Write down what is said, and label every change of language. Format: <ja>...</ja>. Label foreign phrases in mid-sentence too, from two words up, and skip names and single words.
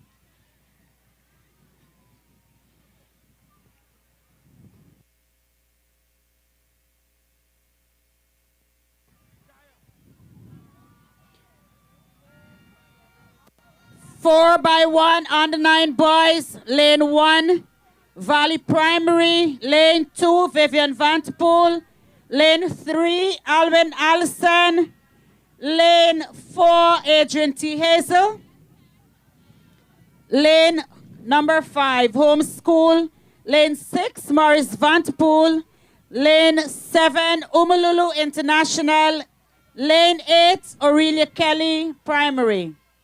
<en>Four by one on the 9 boys, lane 1, Valley Primary, lane 2, Vivian Vanterpool, lane 3, Alvin Allison, lane 4, Adrian T. Hazel, lane number 5, Homeschool, lane 6, Morris Vanterpool, lane 7, Umalulu International, lane 8, Aurelia Kelly Primary.</en>